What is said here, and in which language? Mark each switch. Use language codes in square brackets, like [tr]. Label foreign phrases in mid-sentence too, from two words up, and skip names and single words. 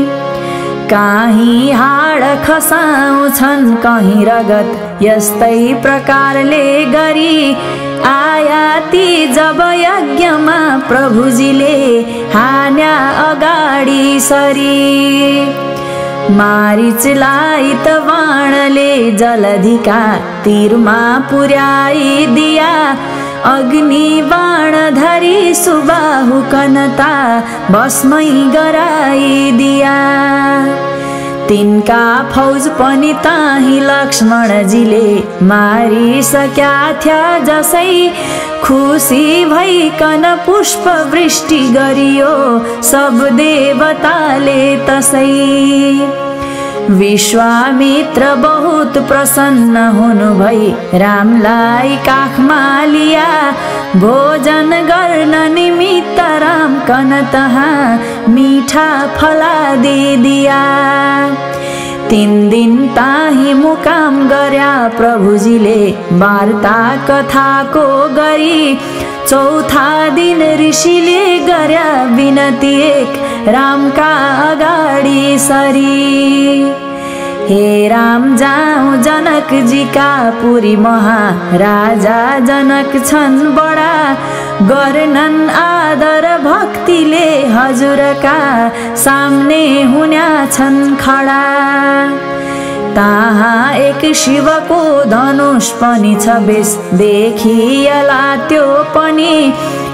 [ne] कहीँ हाड खसाउँछन् कहीँ रगत यस्तै प्रकारले गरी। आया ती जब यज्ञमा प्रभुजीले हान्या अगाडि सरी। मारिचलाई त बाणले जलधिका तीरमा पुर्याई दिया। अग्नि बाण धरी सुबाहु कनता भस्मै गराई दिया। तिनका फौज पनि ताही लक्ष्मणजीले मारिसक्या थिया जसै। खुसी भइकन पुष्प वृष्टि गरियो सब देवताले तसै। विश्वामित्र बहुत प्रसन्न हुनु भई रामलाई काखमा लिया। भोजन गर्न निमित्त राम कन तहाँ मीठा फलादी दिया। 3 दिन ताही मुकाम गर्या प्रभुजीले वार्ता कथाको गरी। चौथा दिन ऋषिले गर्या विनती एक रामका अगाडि सरी। हे राम जाऊ जनक जी का पुरी महाराजा जनक छन् बडा। गर्नन् आदर भक्तिले हजुरका सामने हुन्या छन् खडा। ताहाँ एक शिवको धनुष पनि छ बेस देखिएला त्यो पनि।